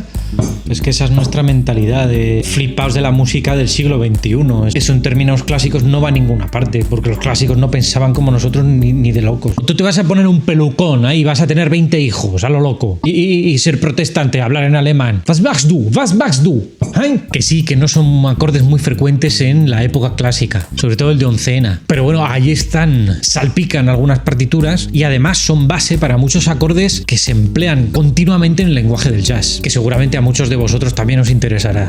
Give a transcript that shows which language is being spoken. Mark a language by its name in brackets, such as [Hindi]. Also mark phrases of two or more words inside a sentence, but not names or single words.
[Spanish] Es que esa es nuestra mentalidad de flipaos de la música del siglo XXI. Eso en términos clásicos no va a ninguna parte, porque los clásicos no pensaban como nosotros ni de locos. Tú te vas a poner un pelucón ahí, vas a tener 20 hijos, a lo loco, y ser protestante, hablar en alemán. [German] Was machst du? Was machst du? ¿Eh? [Spanish] Que sí, que no son acordes muy frecuentes en la época clásica, sobre todo el de oncena. Pero bueno, ahí están, salpican algunas partituras y además son base para muchos acordes que se emplean continuamente en el lenguaje del jazz, que seguramente a muchos de vosotros también os interesará.